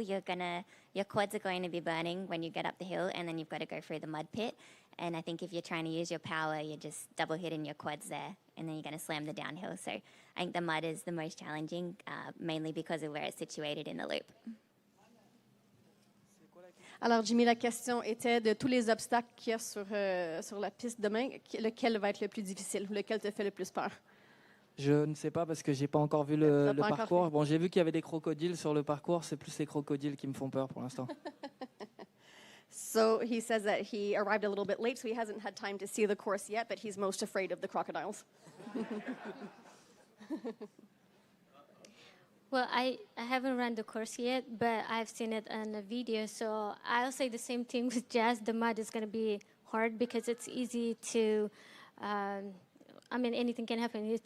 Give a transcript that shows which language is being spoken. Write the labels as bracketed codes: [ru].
[en] Your quads are going to be burning when you get up the hill, and then you've got to go through the mud pit. And I think if you're trying to use your power, you're just double hitting your quads there, and then you're going to slam the downhill. So I think the mud is the most challenging, mainly because of where it's situated in the loop. [fr] Alors, Jimmy, la question était de tous les obstacles qu'il y a sur la piste demain, lequel va être le plus difficile, lequel te fait le plus peur? Je ne sais pas parce que j'ai pas encore vu le parcours. Bon, j'ai vu qu'il y avait des crocodiles sur le parcours. C'est plus les crocodiles qui me font peur pour l'instant. [en] So he says that he arrived a little bit late, so he hasn't had time to see the course yet, but he's most afraid of the crocodiles. Well, I haven't run the course yet, but I've seen it on a video. So I'll say the same thing with Jess. The mud is going to be hard because it's easy to, I mean, anything can happen.